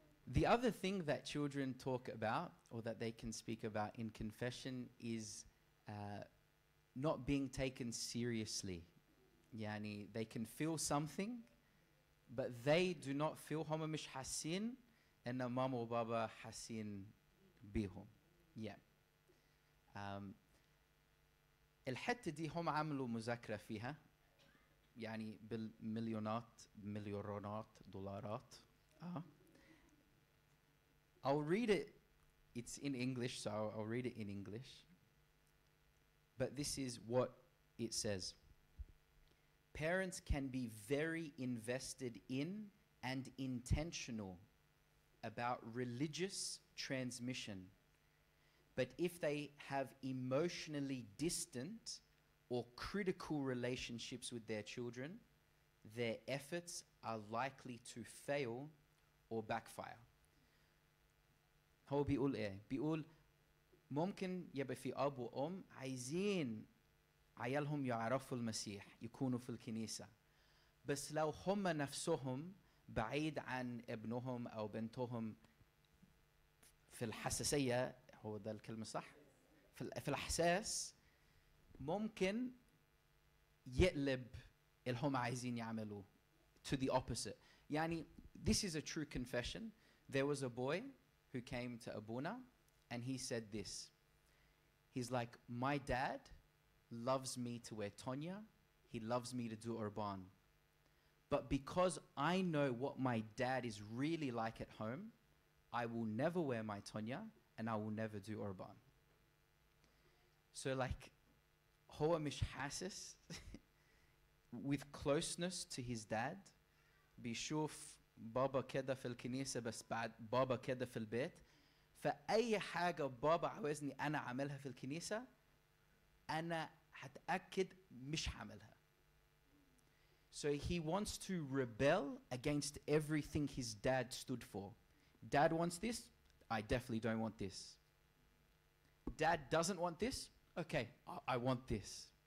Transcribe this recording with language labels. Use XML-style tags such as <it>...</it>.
<en>The other thing that children talk about, or that they can speak about in confession, is not being taken seriously. يعني they can feel something, but they do not feel</en> <ar>هم مش حاسين إن ماما وبابا حاسين بيهم.</ar> <en>Yeah.</en> <ar>الحتة دي هم عملوا مذاكرة فيها يعني بالمليونات دولارات.</ar> <en>I'll read it. It's in English, so I'll read it in English. But this is what it says. Parents can be very invested in and intentional about religious transmission. But if they have emotionally distant or critical relationships with their children, their efforts are likely to fail or backfire.</en> <ar>هو بيقول ايه؟ بيقول ممكن يبقى في أب وأم عايزين عيالهم يعرفوا المسيح، يكونوا في الكنيسة، بس لو هم نفسهم بعيد عن ابنهم أو بنتهم في الحساسية، هو ده الكلمة صح؟ في الإحساس، ممكن يقلب اللي هم عايزين يعملوه</ar> <en>to the opposite. يعني this is a true confession. There was a boy who came to Abuna and he said this. He's like, my dad loves me to wear tonya, he loves me to do urban. But because I know what my dad is really like at home, I will never wear my tonya and I will never do urban. So like,</en> <ar>هو مش حاسس</ar> <en>with closeness to his dad,</en> <ar>بيشوف بابا كده في الكنيسة بس بعد بابا كده في البيت، فأي حاجة بابا عاوزني أنا أعملها في الكنيسة أنا هتأكد مش هعملها.</ar> <en>So he wants to rebel against everything his dad stood for. Dad wants this, I definitely don't want this. Dad doesn't want this, okay, I want this.</en>